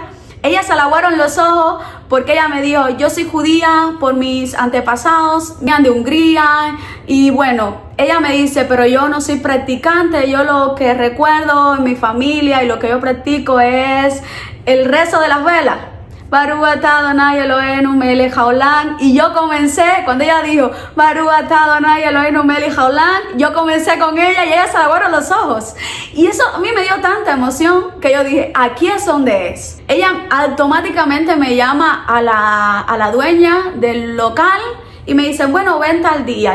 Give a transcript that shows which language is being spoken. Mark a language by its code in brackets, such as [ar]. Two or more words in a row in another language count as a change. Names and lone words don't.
[es] Ella se le aguaron los ojos porque ella me dijo, yo soy judía por mis antepasados, venían de Hungría, y bueno, ella me dice, pero yo no soy practicante, yo lo que recuerdo en mi familia y lo que yo practico es el rezo de las velas. [he] ברוך אתה אדוני אלוהינו מלך העולם. [es] Y yo comencé, cuando ella dijo [he] ברוך אתה אדוני אלוהינו מלך העולם, [es] yo comencé con ella y ella se aguaron los ojos. Y eso a mí me dio tanta emoción que yo dije, aquí es donde es. Ella automáticamente me llama a la dueña del local y me dice, bueno, ven tal día.